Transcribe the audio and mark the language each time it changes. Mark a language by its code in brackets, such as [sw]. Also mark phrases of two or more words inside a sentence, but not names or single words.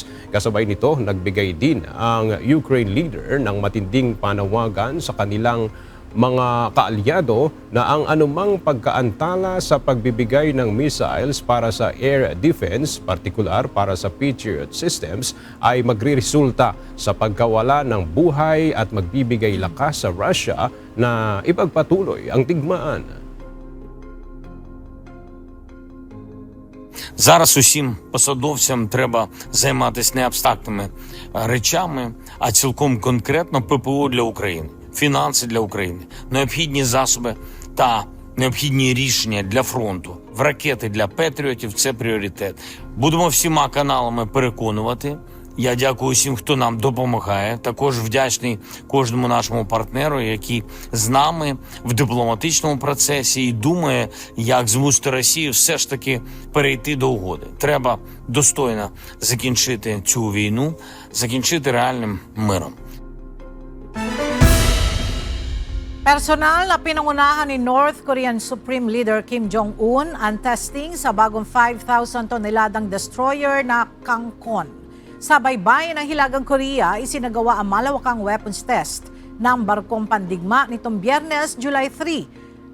[tl] Kasabay nito, nagbigay din ang Ukraine leader ng matinding panawagan sa kanilang mga kaalyado na ang anumang pagkaantala sa pagbibigay ng missiles para sa [en] air defense, [tl] partikular para sa [en] Patriot systems, [tl] ay magriresulta sa pagkawala ng buhay at magbibigay lakas sa Russia na ipagpatuloy ang digmaan. [uk] Зараз усім посадовцям треба займатися не абстрактними речами, а цілком конкретно ППО для України, фінанси для України, необхідні засоби та необхідні рішення для фронту. В ракети для Петріотів – це пріоритет. Будемо всіма каналами переконувати. Я дякую всім, хто нам допомагає. Також вдячний кожному нашому партнеру, який з нами в дипломатичному процесі і думає, як змусити Росію все ж таки перейти до угоди. Треба достойно закінчити цю війну, закінчити реальним миром. [tl] Personal na pinangunahan ni [en] North Korean Supreme Leader [tl] Kim Jong-un ang testing sa bagong 5,000 toneladang destroyer na Kangkon. Sa baybayin ng Hilagang Korea, isinagawa ang malawakang [en] weapons test [tl] ng barkong pandigma nitong Biyernes, July 3.